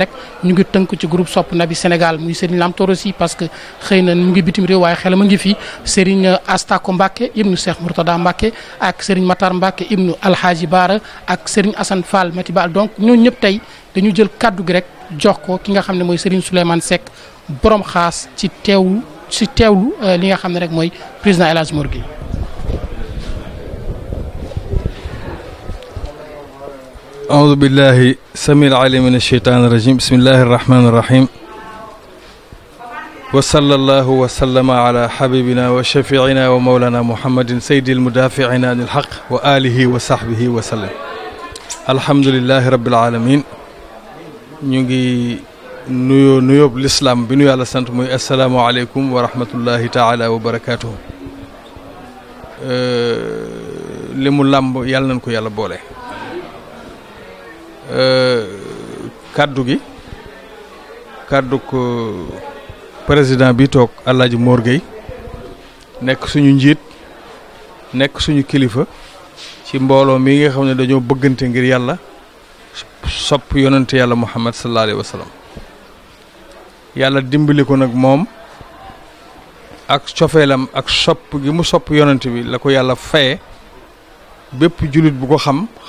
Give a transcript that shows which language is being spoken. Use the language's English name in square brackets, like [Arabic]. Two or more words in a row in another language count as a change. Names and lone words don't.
[Wolof] rek ñu ngi tënk ci groupe Sopp Nabi Sénégal muy Serigne Lam Toro Sy [French] parce que [Wolof] xëy na mu ngi bitim réew waaye xelam a ngi fi Serigne Astako Mbacke ibnu Cheikh Mourtada Mbacke ak Serigne Matar Mbacke ibnu Alhaji Baara ak Serigne Assane Fall Mati Baal donc ñooñu ñëpp tey dañu jël kaddu gi rek jox ko ki nga xam ne mooy Serigne Souleymane Seck borom xaas ci teewlu li nga xam ne rek mooy président El Hadji Mor Gueye. [Arabic] أعوذ بالله السميع العليم من الشيطان الرجيم بسم الله الرحمن الرحيم وصلى الله وسلم على حبيبنا وشفيعنا ومولانا محمد سيد المدافعين عن الحق وآله وصحبه وسلم الحمد لله رب العالمين نيجي نيوب الإسلام بنو يالا سانت موي السلام عليكم ورحمة الله تعالى وبركاته [Wolof] limu lamb yàlla nañ ko yàlla boole kaddu gi kaddu ko président bi toog El Hadji Mor Gueye nekk suñu njiit nekk suñu kilifa ci mbooloo mi nga xam ne dañoo bëggante ngir yàlla sopp yonent yàlla Muhammad [Arabic] صلى الله عليه وسلم [Wolof] yàlla dimbali ko nag moom ak cofeelam ak sopp gi mu sopp yonent bi la ko yàlla faye bépp jullit bu ko xam